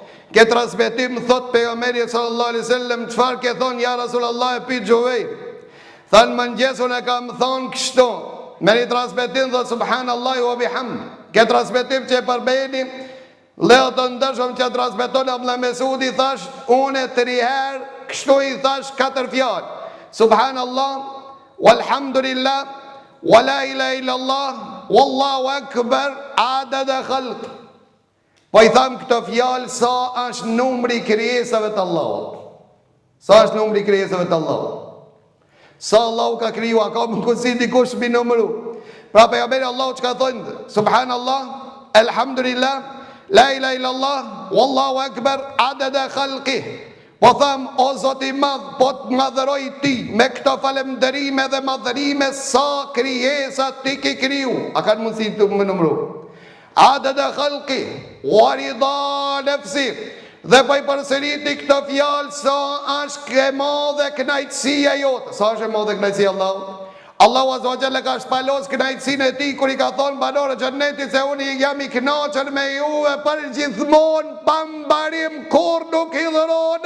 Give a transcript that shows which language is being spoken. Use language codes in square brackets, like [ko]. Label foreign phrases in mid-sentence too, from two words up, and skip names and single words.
[sq] Ke transmetim thot pejgamberi [ar] صلى الله عليه وسلم, [sq] çfarë ke thonë ja Rasulullah e pi Juwairia? Thanë mëngjesun e kam thonë kështu. Me një transmetim thot [ar] سبحان الله وبحمده. [sq] Ke transmetim që e përbeni Leo të ndërshëm që transmeton Abdullah Mesudi, thash unë 3 herë kështu I thash 4 fjalë. [ar] سبحان الله والحمد لله ولا إله إلا الله والله أكبر عدد خلق. [sq] Po I tham këto fjalë sa është numri I krijesave të Allahut. Sa është numri I krijesave të Allahut. Sa Allahu ka kriju, a ka mundësi dikush mi numëru. Pra pejgamberi Allahu çka thonë? [ar] سبحان الله الحمد لله لا إله إلا الله والله أكبر عدد خلقه. [sq] Po tham, o Zoti I madh, po të madhëroj ti me këto falënderime dhe madhërime sa krijesa ti ke kriju. A kanë mundësi të më numëru? [ar] عدد خلقه ورضا نفسه. [sq] Dhe po I përsëriti këto fjalë sa është e madhe kënaqësia jote. Sa është e madhe kënaqësia Allahut? Allahu [ar] عز وجل [sq] ka shpalos kënaqësinë e tij kur I ka thonë banorë e xhennetit se unë jam I kënaqur me juve për gjithmonë, pa mbarim, kur nuk I dhurona.